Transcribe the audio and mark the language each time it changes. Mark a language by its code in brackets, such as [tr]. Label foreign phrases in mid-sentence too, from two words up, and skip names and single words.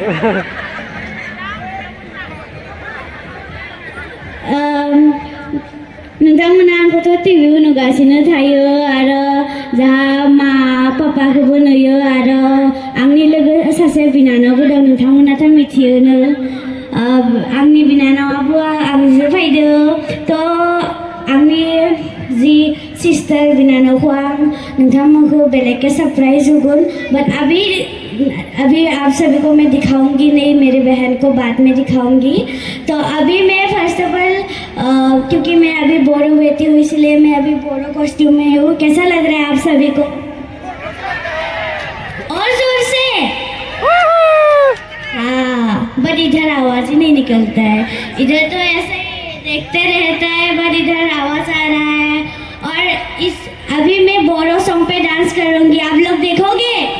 [brx] नोंथांमोना आंखौथ' टिभियाव नुगासिनो थायो आरो जाहा मा पापाखौबो नुयो आरो आंनि लोगो सासे बिनानावबो दं नोंथांमोनाथ' मिथियोनो आंनि बिनानावाबो आंजों फैदों थ' आंनि जी सिस्टर बिनानावखौ आं नोंथांमोनखौ बेलेग सरप्राइज होगोन [hi] बट अभी आप सभी को मैं दिखाऊंगी नहीं मेरी बहन को बाद में दिखाऊंगी तो अभी मैं [en] first of all [hi] क्योंकि मैं अभी बोरो बैठी हूँ इसलिए मैं अभी बोरो कॉस्ट्यूम में हूँ कैसा लग रहा है आप सभी को और जोर से हाँ बट इधर आवाज ही नहीं निकलता है इधर तो ऐसे देखते रहता है बट इधर आवाज आ रहा है और अभी मैं बोरो सॉन्ग पे डांस करूंगी आप लोग देखोगे